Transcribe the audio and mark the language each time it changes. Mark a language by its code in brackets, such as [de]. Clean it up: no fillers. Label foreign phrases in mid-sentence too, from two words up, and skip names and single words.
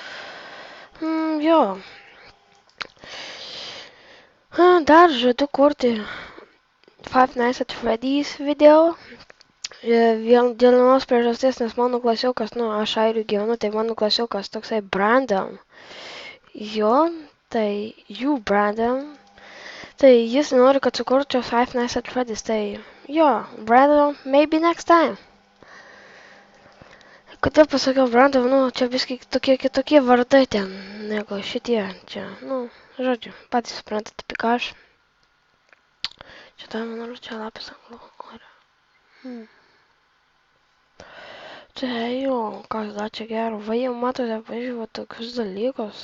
[lt] Dar žadu kurti Five Nights at Freddy's video. Dėl vienos priežasties, nes mano klasiokas, aš airių gyvenu, tai mano klasiokas toksai Brandon. Tai jų Brandon. Tai jis nori, kad sukurčiau Five Nights at Freddy's, tai Brandon, [en] maybe next time. [lt] Kodėl pasakiau Brandon, čia viskai tokie kitokie vardai ten, negu šitie, čia, žodžiu, patys suprantate, apie ką aš. Čia tai manau, čia lapis anglų. Čia, kas dar čia gero, jau matote, pažiūrėjau, tokius dalykus.